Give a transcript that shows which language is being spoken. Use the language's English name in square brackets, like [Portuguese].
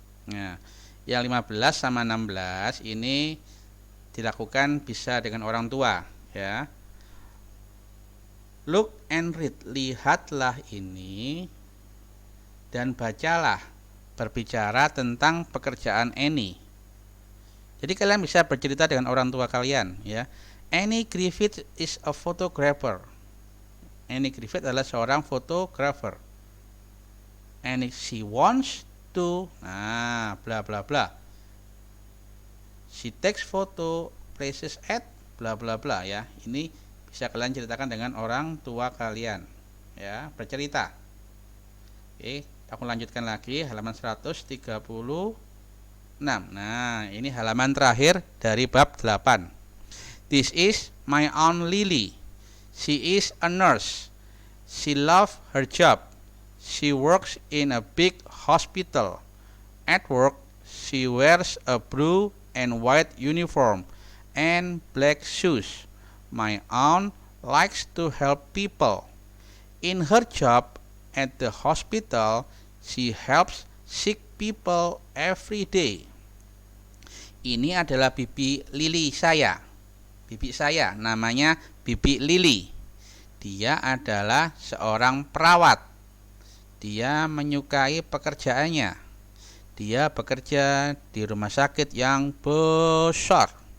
[Indonesian] Nah, yang 15 sama 16 ini dilakukan bisa dengan orang tua, ya. [English] Look and read, [Indonesian] lihatlah ini dan bacalah, berbicara tentang pekerjaan Annie. Jadi kalian bisa bercerita dengan orang tua kalian, ya. [English] Annie Griffith is a photographer. [Indonesian] Annie Griffith adalah seorang fotografer. [English] Annie, she wants to, nah, bla bla bla. She takes photo places at bla bla bla, ya. [Indonesian] Ini bisa kalian ceritakan dengan orang tua kalian, ya, bercerita. Oke, aku lanjutkan lagi halaman 136. Nah, ini halaman terakhir dari bab 8. [English] This is my Aunt Lily. She is a nurse. She loves her job. She works in a big hospital. At work, she wears a blue and white uniform and black shoes. My aunt likes to help people. In her job at the hospital, she helps sick people every day. [Indonesian] Ini adalah bibi Lili saya. Bibi saya namanya Bibi Lili. Dia adalah seorang perawat. Dia menyukai pekerjaannya. Dia bekerja di rumah sakit yang besar.